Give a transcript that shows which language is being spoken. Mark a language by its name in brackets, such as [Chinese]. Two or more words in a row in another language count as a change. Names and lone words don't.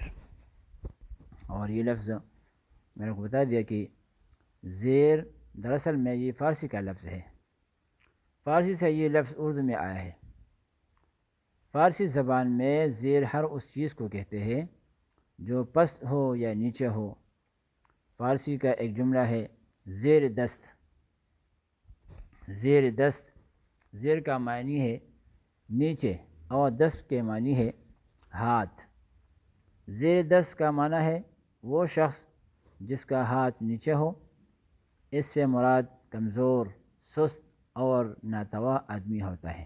[Urdu] اور یہ لفظ میں نے کو بتا دیا کہ زیر دراصل میں یہ فارسی کا لفظ ہے۔ فارسی سے یہ لفظ اردو میں آیا ہے۔ فارسی زبان میں زیر ہر اس چیز کو کہتے ہیں جو پست ہو یا نیچے ہو۔ فارسی کا ایک جملہ ہے زیر دست۔ زیر دست، زیر کا معنی ہے نیچے، اور دست کے معنی ہے ہاتھ۔ زیر دست کا معنی ہے وہ شخص جس کا ہاتھ نیچے ہو۔ اس سے مراد کمزور، سست اور ناتواں آدمی ہوتا ہے۔